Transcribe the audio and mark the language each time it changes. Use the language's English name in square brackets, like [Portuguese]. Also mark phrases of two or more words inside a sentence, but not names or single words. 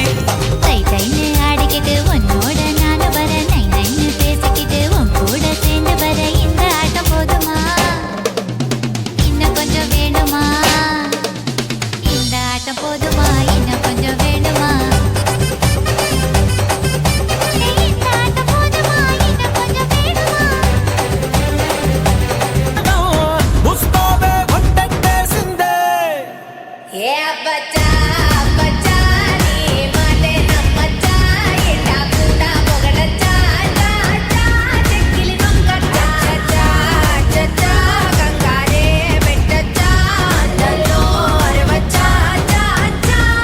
[Tamil] தை தைன்னு ஆடிக்கிட்டு உன்னோட நானும் வர நை நைன்னு பேசிக்கிட்டு உன் கூட சேர்ந்து வர இந்த ஆட்டம் போதுமா இன்னும் கொஞ்சம் வேணுமா இந்த ஆட்டம் போதுமா இன்னும் கொஞ்சம் வேணுமா இந்த ஆட்டம் போதுமா இன்னும் கொஞ்சம் வேணுமா [Telugu] ముస్తాబే వంటేసిందే ఏ బచ్చా బచ్చా నీ మాటే నమ్మచ్చా ఎట్టా కూడా పొగడచ్చా చా చా చెక్కిలి దొంగచ్చా చా చా గంగారే పెట్టచ్చా నల్లో అరవచ్చా చా చా